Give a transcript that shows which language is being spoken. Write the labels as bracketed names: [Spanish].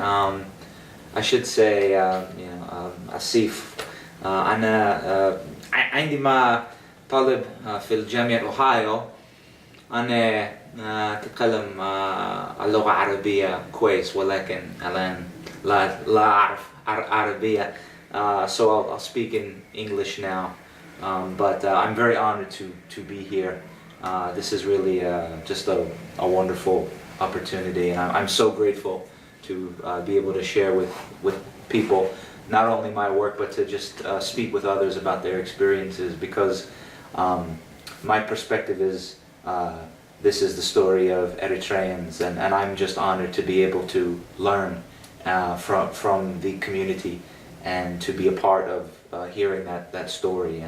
[English] I should say, أسيف. [Arabic] أنا عندما طالب في الجامعة أوهايو. أنا أتكلم اللغة العربية كويس، ولكن الآن لا أعرف عربية. [English] So I'll speak in English now. But I'm very honored to be here. This is really just a wonderful opportunity, and I'm so grateful to be able to share with people not only my work, but to just speak with others about their experiences, because my perspective is this is the story of Eritreans, and I'm just honored to be able to learn from the community and to be a part of hearing that story.